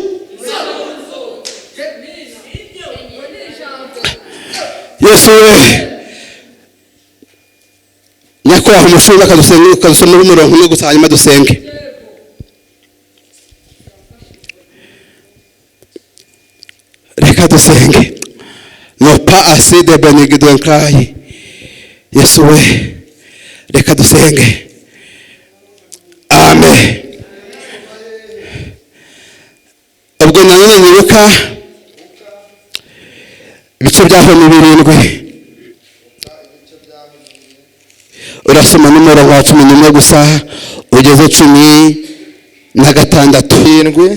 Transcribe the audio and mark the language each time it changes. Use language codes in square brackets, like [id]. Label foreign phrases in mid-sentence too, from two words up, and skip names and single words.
[rw] Yesu we nyakubahwa umushumba akadusoma n'umurongo umwe gusa hanyuma dusenge. Reka dusenge. No pas assez de bénédiction cry. Yesu we reka dusenge. Amen. Ubwo nanone nibuka ibice byaho ni 7. Urasoma n'umurongo wa 11 gusa ugeze 16.